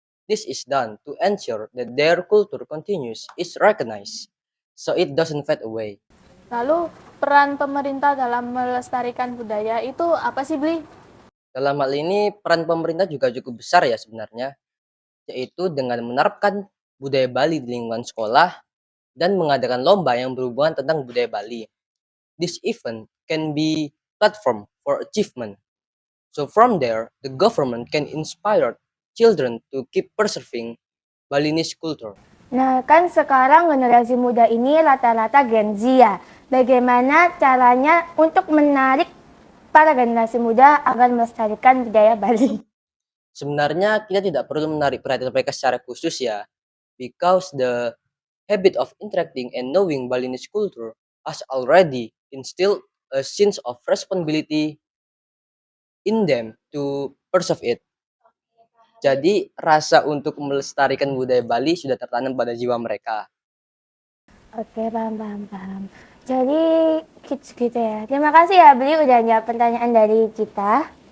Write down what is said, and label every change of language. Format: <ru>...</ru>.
<en>This is done to ensure that their culture continues is recognized, so it doesn't fade away.</en> <id>Lalu, peran pemerintah dalam melestarikan budaya itu apa sih, Bli? Dalam hal ini, peran pemerintah juga cukup besar ya sebenarnya, yaitu dengan menerapkan budaya Bali di lingkungan sekolah dan mengadakan lomba yang berhubungan tentang budaya Bali.</id> <en>This event can be platform for achievement. So from there, the government can inspire children to keep preserving Balinese culture.</en> <id>Nah, kan sekarang generasi muda ini rata-rata Gen Z ya. Bagaimana caranya untuk menarik para generasi muda agar melestarikan budaya Bali? Sebenarnya kita tidak perlu menarik perhatian mereka secara khusus ya,</id> <en>because the habit of interacting and knowing Balinese culture has already instilled a sense of responsibility in them to preserve it.</en> <id>Jadi rasa untuk melestarikan budaya Bali sudah tertanam pada jiwa mereka. Oke, paham. Jadi gitu ya. Terima kasih ya Bli udah jawab pertanyaan dari kita.</id>